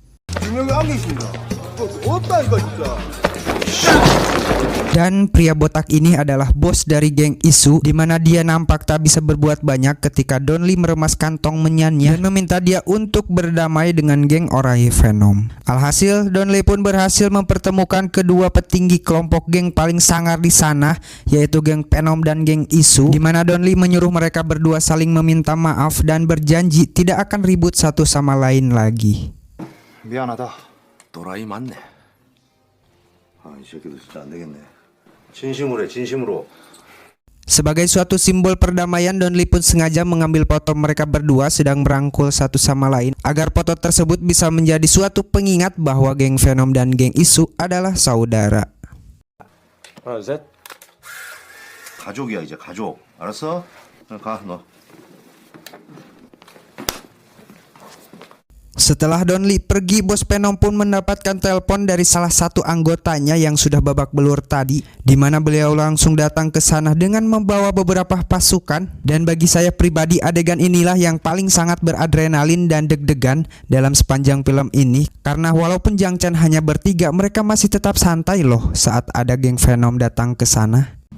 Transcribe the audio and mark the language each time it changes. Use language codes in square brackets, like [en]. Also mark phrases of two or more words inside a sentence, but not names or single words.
[id] Dan pria botak ini adalah bos dari geng Isu, di mana dia nampak tak bisa berbuat banyak ketika Don Lee meremas kantong menyannya dan meminta dia untuk berdamai dengan geng Orai Venom. Alhasil Don Lee pun berhasil mempertemukan kedua petinggi kelompok geng paling sangar di sana, yaitu geng Venom dan geng Isu, di mana Don Lee menyuruh mereka berdua saling meminta maaf dan berjanji tidak akan ribut satu sama lain lagi. [ko] 미안하다. 또라이 맞네. 아, 이 새끼도 진짜 안 되겠네. 진심으로 해, 진심으로. [id] Sebagai suatu simbol perdamaian, Don Lee pun sengaja mengambil foto mereka berdua sedang merangkul satu sama lain, agar foto tersebut bisa menjadi suatu pengingat bahwa geng Venom dan geng Isu adalah saudara. [ko] 하나, 둘, 셋. 가족이야, 이제 가족. 알았어? 가, 너. [id] Setelah Don Lee pergi, bos Venom pun mendapatkan telepon dari salah satu anggotanya yang sudah babak belur tadi, di mana beliau langsung datang ke sana dengan membawa beberapa pasukan. Dan bagi saya pribadi, adegan inilah yang paling sangat beradrenalin dan deg-degan dalam sepanjang film ini, karena walaupun Jiang Chen hanya bertiga, mereka masih tetap santai loh saat ada geng Venom datang ke sana.